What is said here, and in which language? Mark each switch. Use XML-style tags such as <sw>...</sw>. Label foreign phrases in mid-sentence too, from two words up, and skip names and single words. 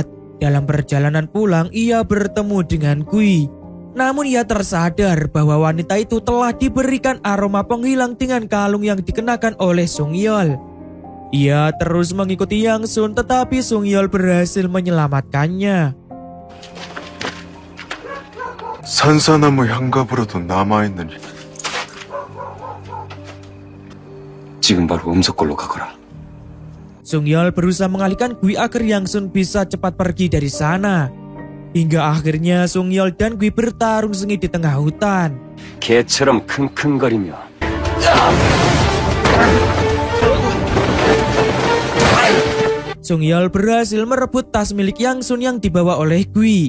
<id>Dalam perjalanan pulang, ia bertemu dengan Gui. Namun ia tersadar bahwa wanita itu telah diberikan aroma penghilang dengan kalung yang dikenakan oleh Sungyol. Ia terus mengikuti Yang-sun tetapi Sungyol berhasil menyelamatkannya.</id> <ko>산사나무 향갑으로도 남아있는 지금 바로 음석골로 가거라.</ko> <id>Sungyol berusaha mengalihkan Gui agar Yang-sun bisa cepat pergi dari sana. Hingga akhirnya Sung Yeol dan Gui bertarung sengit di tengah hutan.</id> <ko>개처럼 킁킁거리며</ko> <id>Sung Yeol berhasil merebut tas milik Yang Sun yang dibawa oleh Gui.</id>